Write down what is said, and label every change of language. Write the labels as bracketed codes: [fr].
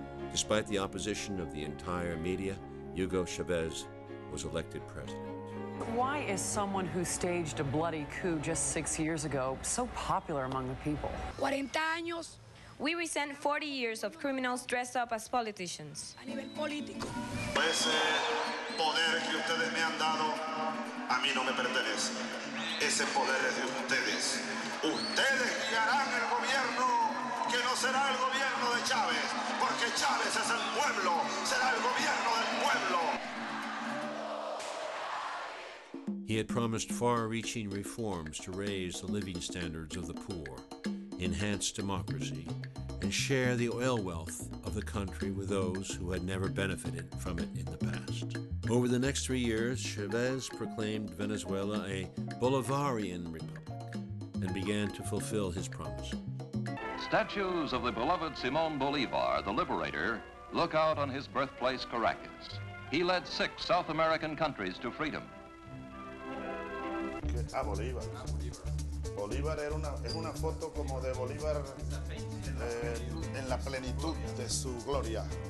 [en] Despite the opposition of the entire media, Hugo Chavez was elected president. Why is someone who staged a bloody coup just 6 years ago so popular among the people? [es] 40 años. [en] We resent 40 years of criminals dressed up as politicians. [es] A nivel político. Ese poder que ustedes me han dado, a mí no me pertenece. Ese poder es de ustedes. Ustedes guiarán el gobierno, que no será el gobierno de Chávez, porque Chávez es el pueblo, será el gobierno del pueblo. [en] He had promised far-reaching reforms to raise the living standards of the poor, enhance democracy, and share the oil wealth of the country with those who had never benefited from it in the past. Over the next 3 years, Chavez proclaimed Venezuela a Bolivarian republic and began to fulfill his promise. Statues of the beloved Simón Bolívar, the liberator, look out on his birthplace, Caracas. He led 6 South American countries to freedom. [es] Bolívar. Bolívar es una foto como de Bolívar en la plenitud de su gloria.